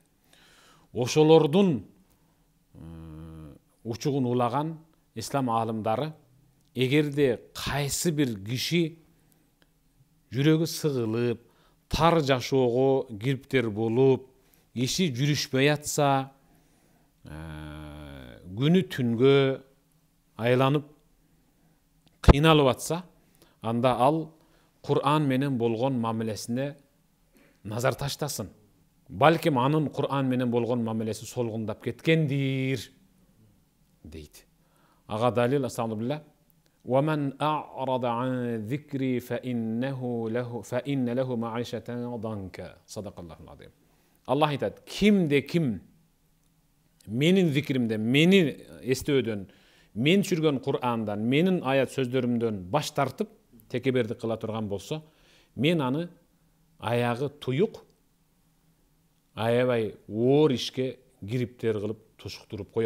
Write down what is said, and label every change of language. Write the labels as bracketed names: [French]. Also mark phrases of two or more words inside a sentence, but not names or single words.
[Kyrgyz] Ошолордун учугун улаган ислам аалымдары, эгерде кайсы бир киши жүрөгү сыгылып, тар жашоого кириптер болуп, иши жүрүшпөй атса, күнү түнгө айланып кыйналып атса, анда ал Куран менен болгон мамилесине назар таштасын. Балким анын Куран менен болгон мамилеси солгундап кеткендир дейт. Ага далил астагфирулла. [Arabic] وَمَنْ أَعْرَضَ عَنْ ذِكْرِي فَإِنَّ لَهُ مَعِيشَةً ضَنْكَ. صدق الله العظيم. [Kyrgyz] Allah айтат, кимде ким менин зикримде, мени эстөөдөн, мен жүргөн Курандан, менин аят сөздөрүмдөн баш тартып, текебердик кыла турган болсо, мен аны аягы туюк, аябай оор ишке кириптер кылып тушуктуруп коем.